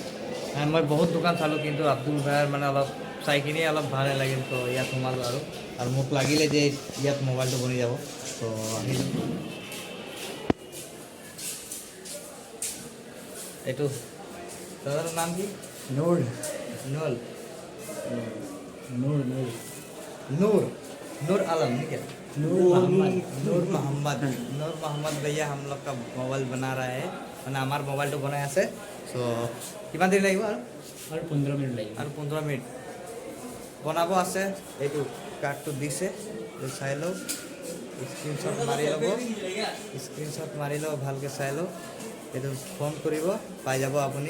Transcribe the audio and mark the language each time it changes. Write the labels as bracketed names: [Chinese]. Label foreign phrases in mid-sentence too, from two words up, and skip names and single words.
[Assamese] মই বহুত দোকান চালোঁ, কিন্তু আব্দুল ভাইয়াৰ মানে অলপ চাই কিনি অলপ ভাল লাগিল, ত' ইয়াত সোমালোঁ আৰু মোক লাগিলে যে ইয়াত মোবাইলটো বনি যাব, ত' আহিলোঁ। এইটো দাদাৰ নাম কি? নূৰ নুল নূৰ নূৰ [Hindi] नूर नूर आलम ठीक है। नूर मोहम्मद। नूर मोहम्मद भैया हम लोग का मोबाइल बना रहा है, [Assamese] মানে আমাৰ মোবাইলটো বনাই আছে। চ' কিমান দেৰি লাগিব? আৰু 15 মিনিট লাগিব। আৰু 15 মিনিট বনাব আছে। এইটো কাৰ্ডটো দিছে, চাই লওক, স্ক্ৰীনশ্বট মাৰি ল'ব, ভালকৈ চাই লওক। এইটো ফোন কৰিব, পাই যাব আপুনি।